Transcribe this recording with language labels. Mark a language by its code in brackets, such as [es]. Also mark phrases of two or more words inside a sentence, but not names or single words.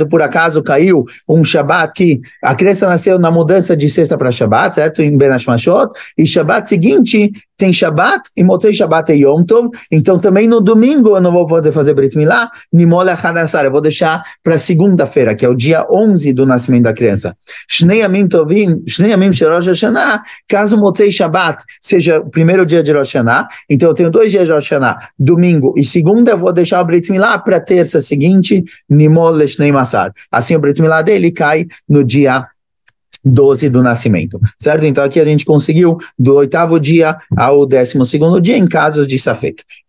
[pt] Por acaso caiu um Shabbat que a criança nasceu na mudança de sexta para Shabbat, certo? Em [he] בין השמשות, [pt] e Shabbat seguinte tem Shabbat, e [he] מוצאי שבת [pt] é [he] יום טוב, [pt] então também no domingo eu não vou poder fazer [he] ברית מילה, נימול לאחד עשר, [pt] eu vou deixar para segunda-feira, que é o dia 11 do nascimento da criança. [he] שני ימים טובים שני ימים [pt] de [he] ראש השנה, [pt] caso [he] מוצאי שבת [pt] seja o primeiro dia de [he] ראש השנה, [pt] então eu tenho 2 dias de [he] ראש השנה, [pt] domingo e segunda, eu vou deixar o [he] ברית מילה [pt] para terça seguinte, [he] נימול לשנים עשר. [pt] Assim o [he] ברית מילה [pt] dele cai no dia 12 do nascimento, certo? Então aqui a gente conseguiu do 8º dia ao 12º dia em casos de Safek.